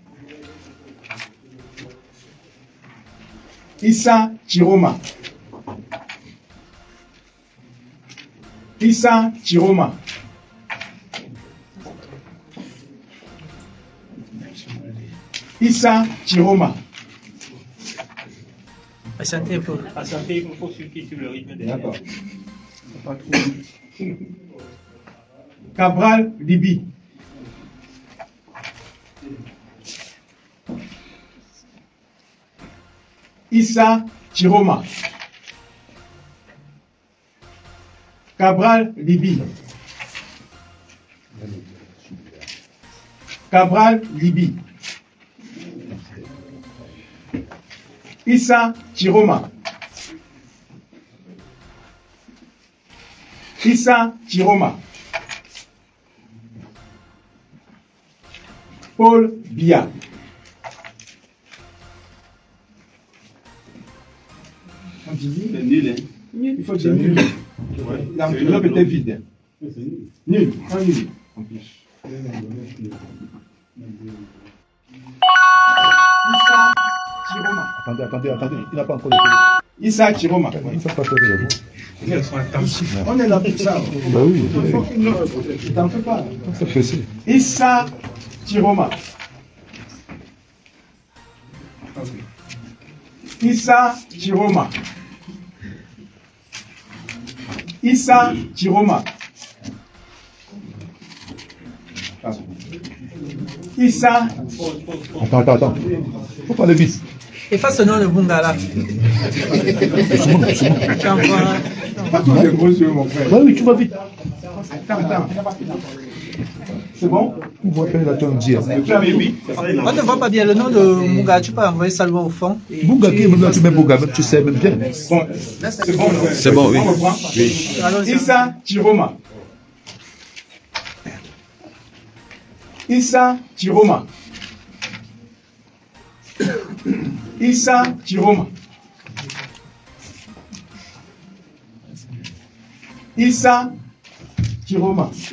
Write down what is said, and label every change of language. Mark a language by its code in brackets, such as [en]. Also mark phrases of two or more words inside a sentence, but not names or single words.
[fr] Issa Chiroma. Issa Chiroma. Issa Chiroma. Patientez un peu. Patientez, il faut suivre sur le rythme des D'accord. Pas trop. Cabral Libi. Issa Chiroma. Cabral Libi. Cabral Libi. Issa Chiroma. Issa Chiroma. Paul Biya. C'est nul, hein. Il faut dire nul. L'enveloppe était vide. Nul. Un nul. En plus. Attendez, il n'a pas encore été. Issa Chiroma. Il ne fait pas faire de vous. On est là pour ça. Bah oui, T'en fais pas. c'est pressé. Issa Chiroma. Issa Chiroma. Issa Chiroma. Issa. Attends. Faut parler vite. Efface ce nom de Bungala. Pas tous les gros yeux, mon frère. Bah oui, tu vas vite. Attends. C'est bon? On va faire la tonne dire. On ne voit pas bien le nom de Bunga. Tu peux envoyer ça loin au fond. Bunga qui est maintenant, tu mets Bunga, même tu sais même bien. Bon, c'est bon. C'est bon, oui. On reprend. Issa Chiroma. Issa Chiroma. Issa Chiroma. Issa Chiroma.